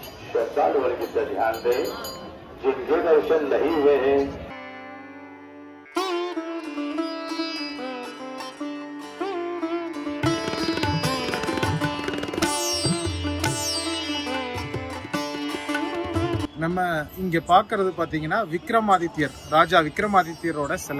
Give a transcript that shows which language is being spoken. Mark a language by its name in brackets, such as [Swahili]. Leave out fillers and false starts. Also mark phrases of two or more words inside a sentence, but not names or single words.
[Hindi] श्रद्धालु वर्ग से ध्यान दें, जिनके दर्शन नहीं हुए हैं [Tamil] நம்ம இங்க பாக்குறது பாத்தீங்கன்னா விக்ரமாதித்யர், ராஜா விக்ரமாதித்யரோட சிலை.